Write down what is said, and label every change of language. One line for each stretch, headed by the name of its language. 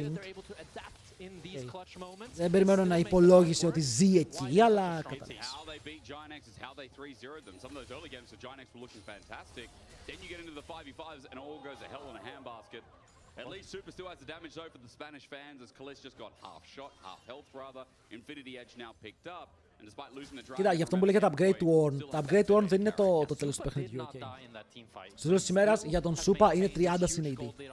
English: They're able to adapt in these clutch moments.
Greek: Δεν περιμένω να υπολόγισε ότι ζει εκεί, αλλά καταλάβεις.
English: How they beat Ginex is how they 3-0'd them. Some of those early games for Ginex were looking fantastic. Then you get into the 5v5s and all goes to hell in a handbasket. At least Super still has the damage though for the Spanish fans as Kalis just got half shot, half health rather. Infinity Edge now picked up. And despite losing the drive...
Greek: Κοίτα, γι' αυτό που λέγεται upgrade to Ornn. Τα upgrade to Ornn δεν είναι το τέλος του παιχνιδιού. Okay. Στο τέλος της ημέρας για τον Σούπα είναι 30 συν AD.